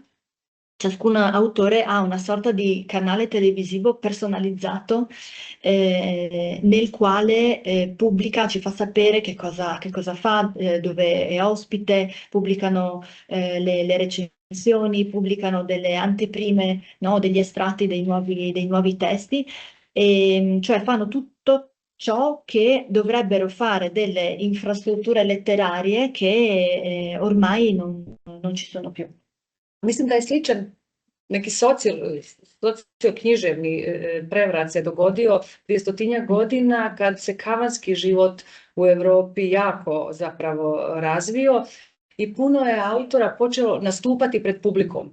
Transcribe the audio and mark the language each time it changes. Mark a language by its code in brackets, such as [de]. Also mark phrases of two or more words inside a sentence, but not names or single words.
[it] Ciascun autore ha una sorta di canale televisivo personalizzato nel quale pubblica, ci fa sapere che cosa fa, dove è ospite, pubblicano le recensioni, pubblicano delle anteprime, no, degli estratti dei nuovi testi, cioè fanno tutto ciò che dovrebbero fare delle infrastrutture letterarie che ormai non ci sono più. [hr] Mislim da je sličan neki socioknjiževni prevrat se dogodio prije 100-tinjak godina kad se kavanski život u Europi jako zapravo razvio i puno je autora počelo nastupati pred publikom.